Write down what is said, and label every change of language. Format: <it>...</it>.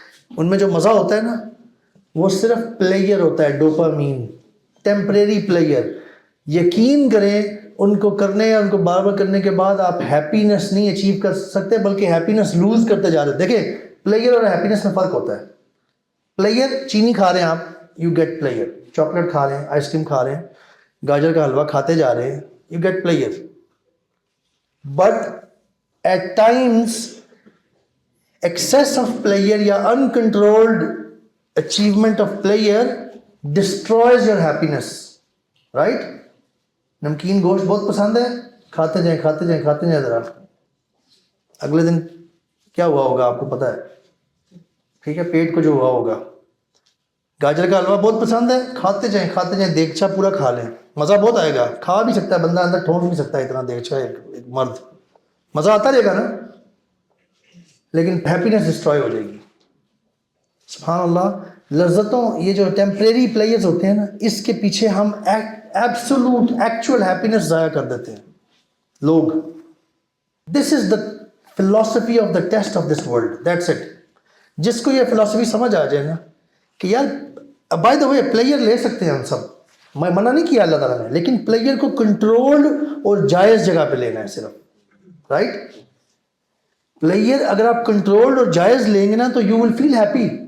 <ur>ان میں جو مزہ ہوتا ہے نا وہ صرف پلیئر ہوتا ہے، ڈوپامین، ٹیمپریری پلیئر۔ یقین کریں ان کو کرنے یا ان کو بار بار کرنے کے بعد آپ ہیپینس نہیں اچیو کر سکتے بلکہ ہیپینس لوز کرتے جا رہے ہیں۔ دیکھیں پلیئر اور ہیپینس میں فرق ہوتا ہے۔ پلیئر چینی کھا رہے ہیں آپ،</ur> <en>you get player,</en> <ur>چاکلیٹ کھا رہے ہیں، آئس کریم کھا رہے ہیں، گاجر کا حلوہ کھاتے جا رہے ہیں، you get player. But</ur> <en>At times excess of player یا uncontrolled achievement of player destroys your happiness, right?</en> <ur>نمکین گوشت بہت پسند ہے, کھاتے جائیں کھاتے جائیں کھاتے جائیں, ذرا اگلے دن کیا ہوا ہوگا آپ کو پتہ ہے, ٹھیک ہے, پیٹ کو جو ہوا ہوگا. گاجر کا حلوہ بہت پسند ہے, کھاتے جائیں دیگچا پورا کھا لیں, مزہ بہت آئے گا, کھا بھی سکتا ہے بندہ, اندر ٹھونس بھی سکتا ہے اتنا دیگچا ایک مرد, مزہ آتا رہے گا نا, لیکن ہیپینس ڈسٹروائے ہو جائے گی. سبحان اللہ. لذتوں, یہ جو ٹیمپریری پلیئرز ہوتے ہیں نا, اس کے پیچھے ہم ایبسولوٹ ایکچوئل ہیپینس ضائع کر دیتے ہیں لوگ.</ur> <en>This is the philosophy of the taste of this world, that's it.</en> <ur>جس کو یہ فلاسفی سمجھ آ جائے نا کہ یار بائی دا وے پلیئر لے سکتے ہیں ہم سب, میں منع نہیں کیا اللہ تعالیٰ نے, لیکن پلیئر کو کنٹرولڈ اور جائز جگہ پہ لینا ہے صرف, رائٹ. پلیئر اگر آپ کنٹرولڈ اور جائز لیں گے نا تو</ur> <en>You will feel happy.</en>